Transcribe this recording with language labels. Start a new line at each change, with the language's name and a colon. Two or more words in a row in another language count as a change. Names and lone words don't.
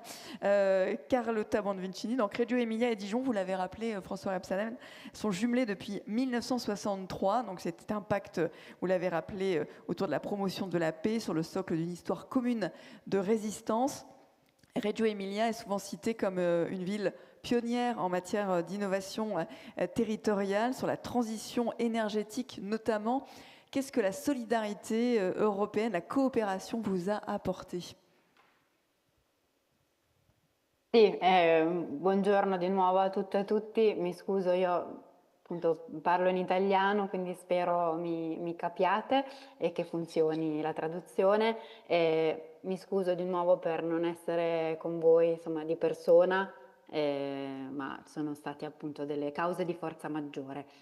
French: Carlotta Bonvicini, donc Reggio Emilia et Dijon, vous l'avez rappelé, François Rebsamen, sont jumelés depuis 1963, donc c'est un pacte, vous l'avez rappelé, autour de la promotion de la paix sur le socle d'une histoire commune de résistance. Reggio Emilia est souvent citée comme une ville pionnière en matière d'innovation territoriale, sur la transition énergétique notamment. Qu'est-ce que la solidarité européenne, la coopération vous a apporté?
Italian: Sì, buongiorno di nuovo a tutte e a tutti, mi scuso, io appunto parlo in italiano, quindi spero mi capiate e che funzioni la traduzione. Mi scuso di nuovo per non essere con voi, insomma, di persona, ma sono state appunto delle cause di forza maggiore.